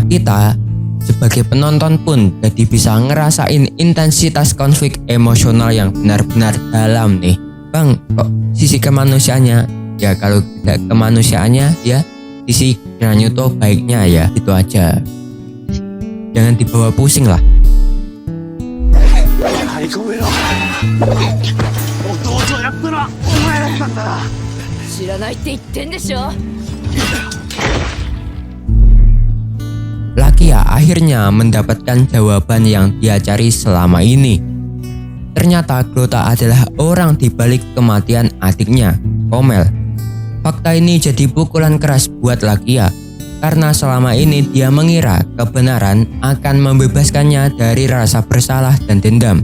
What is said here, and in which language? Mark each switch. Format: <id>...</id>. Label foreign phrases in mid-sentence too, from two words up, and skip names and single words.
<id>Kita sebagai penonton pun jadi bisa ngerasain intensitas konflik emosional yang benar-benar dalam nih. Bang, kok sisi kemanusiaannya? Ya kalau tidak kemanusiaannya ya sisi Granito baiknya ya, itu aja. Jangan dibawa pusing lah.</id> <ja>はい、ごめんよ。弟をやったのはお前だったんだな。知らないって言ってんでしょ。</ja> <id>Lakia akhirnya mendapatkan jawaban yang dia cari selama ini. Ternyata Glota adalah orang di balik kematian adiknya, Komel. Fakta ini jadi pukulan keras buat Lakia, karena selama ini dia mengira kebenaran akan membebaskannya dari rasa bersalah dan dendam.</id>